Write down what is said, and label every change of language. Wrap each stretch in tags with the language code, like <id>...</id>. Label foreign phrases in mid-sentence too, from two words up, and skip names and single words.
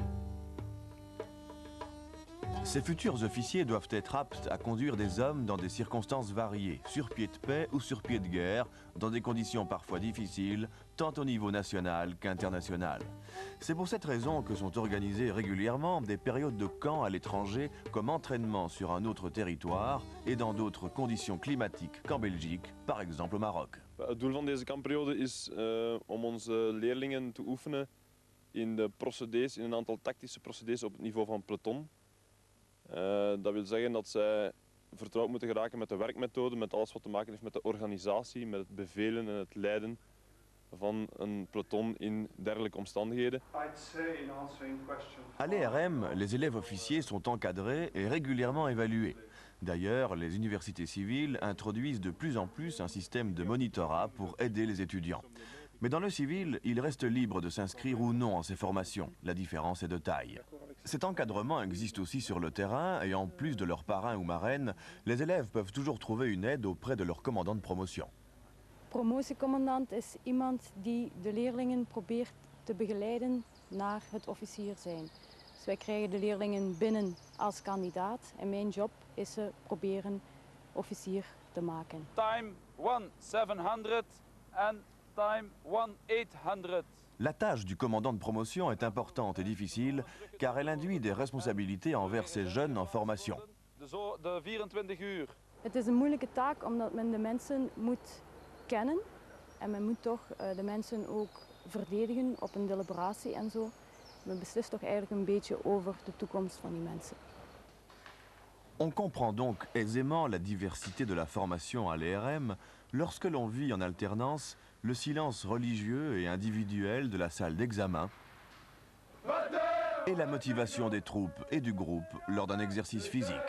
<fr>Ces futurs officiers doivent être aptes à conduire des hommes dans des circonstances variées, sur pied de paix ou sur pied de guerre, dans des conditions parfois difficiles, tant au niveau national qu'international. C'est pour cette raison que sont organisées régulièrement des périodes de camp à l'étranger comme entraînement sur un autre territoire et dans d'autres conditions climatiques qu'en Belgique, par exemple au Maroc.</fr> <nl>Het doel van deze kampperiode is om onze leerlingen te oefenen in de procedés, in een aantal tactische procedés op het niveau van peloton. Dat wil zeggen dat zij vertrouwd moeten geraken met de werkmethode, met alles wat te maken heeft met de organisatie, met het bevelen en het leiden van een peloton in dergelijke omstandigheden.</nl> <fr>À l'ERM, les élèves officiers sont encadrés et régulièrement évalués. D'ailleurs, les universités civiles introduisent de plus en plus un système de monitorat pour aider les étudiants. Mais dans le civil, ils restent libres de s'inscrire ou non en ces formations. La différence est de taille. Cet encadrement existe aussi sur le terrain et en plus de leur parrain ou marraine, les élèves peuvent toujours trouver une aide auprès de leur commandant de promotion.</fr> <nl>Promotiecommandant is iemand die de leerlingen probeert te begeleiden naar het officier zijn. Dus wij krijgen de leerlingen binnen als kandidaat en mijn job is ze proberen officier te maken.</nl> <en>Time 1700 and time 1800.</en> <fr>La tâche du commandant de promotion est importante et difficile car elle induit des responsabilités envers ces jeunes en formation.</fr> <nl>De 24 uur. Het is een moeilijke taak omdat men de mensen moet kennen en men moet toch de mensen ook verdedigen op een deliberatie en zo. Men beslist toch eigenlijk een beetje over de toekomst van die mensen.</nl> <fr>On comprend donc aisément la diversité de la formation à l'ERM lorsque l'on vit en alternance le silence religieux et individuel de la salle d'examen et la motivation des troupes et du groupe lors d'un exercice physique.</fr>